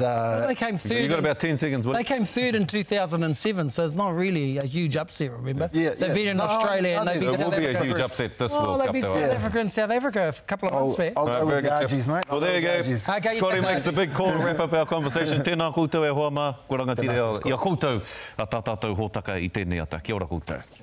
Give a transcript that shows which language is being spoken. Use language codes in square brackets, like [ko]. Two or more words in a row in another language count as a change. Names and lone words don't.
[en] they came third. You got about 10 seconds. They came third in 2007, so it's not really a huge upset. Remember? They beat in Australia and they beat South Africa. It will be a huge upset this World Cup. They beat South Africa and South Africa a couple of months back. I'll go with the Argies, mate. Well, there you go. Scotty makes the big call to wrap up our conversation. [mi] Tēnā koutou e hoa mā. Kua rangatira ia koutou a tātātou hōtaka I tēnei ata. Kia ora koutou.